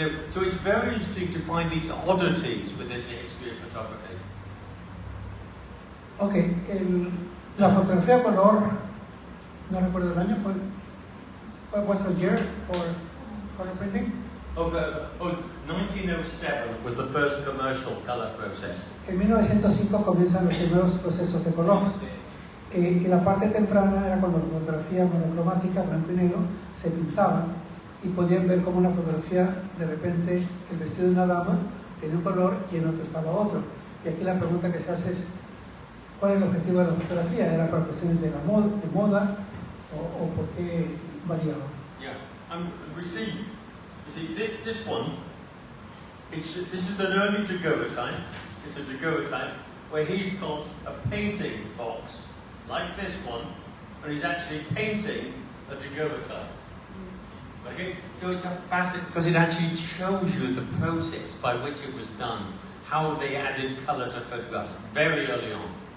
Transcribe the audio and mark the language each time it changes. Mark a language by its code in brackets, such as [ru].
[en] So it's very interesting to find these oddities within the history of photography. [es] Ok, la fotografía a color, no recuerdo el año, [en] what was the year for color printing? 1907 was the first commercial colour process. [es] En 1905 comienzan los primeros procesos de color. Y la parte temprana era cuando la fotografía monocromática, blanco y negro, se pintaba y podían ver como una fotografía, de repente, el vestido de una dama tenía un color y en otro estaba otro. Y aquí la pregunta que se hace es, ¿cuál es el objetivo de la fotografía? ¿Era para cuestiones de moda o por qué variaba? [en] Yeah, we see this one. This is an early daguerreotype. It's a daguerreotype where he's got a painting box like this one, and he's actually painting a daguerreotype. Okay, so it's a fascinating because it actually shows you the process by which it was done, how they added colour to photographs very early on.